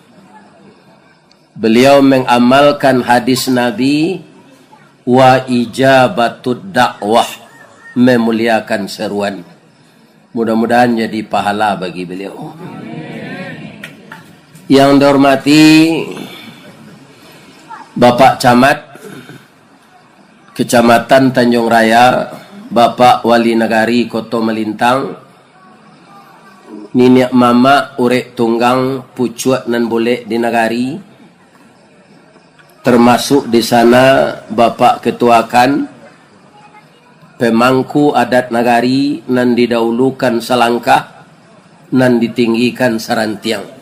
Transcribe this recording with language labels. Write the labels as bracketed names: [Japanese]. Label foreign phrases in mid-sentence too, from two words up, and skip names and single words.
[Indonesian] Beliau mengamalkan hadis Nabi [Arabic] وإجابة الدعوة, [Indonesian] memuliakan seruan. Mudah-mudahan jadi pahala bagi beliau. Yang dihormati Bapak Camat Kecamatan Tanjung Raya, Bapak Wali Negari Koto Melintang, Ninik Mama Urek Tunggang Pucuat nan boleh di Negari, termasuk di sana Bapak Ketuakan, pemangku adat Negari [Minangkabau] nan didahulukan selangkah, nan ditinggikan sarantiang.